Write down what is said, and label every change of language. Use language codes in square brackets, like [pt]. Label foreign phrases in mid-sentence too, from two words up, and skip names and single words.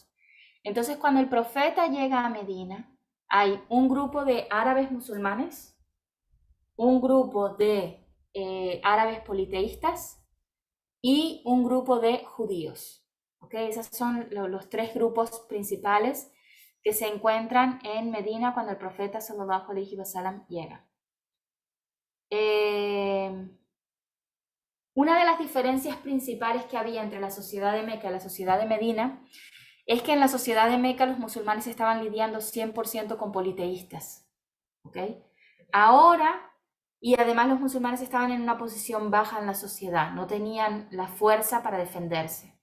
[es] Entonces, cuando el profeta llega a Medina, hay un grupo de árabes musulmanes, un grupo de árabes politeístas y un grupo de judíos. ¿Okay? Esos son los 3 grupos principales que se encuentran en Medina cuando el profeta [ar] صلى الله عليه وسلم [es] llega. Una de las diferencias principales que había entre la sociedad de Meca y la sociedad de Medina es que en la sociedad de Meca los musulmanes estaban lidiando 100% con politeístas. ¿Okay? Ahora, y además los musulmanes estaban en una posición baja en la sociedad, no tenían la fuerza para defenderse.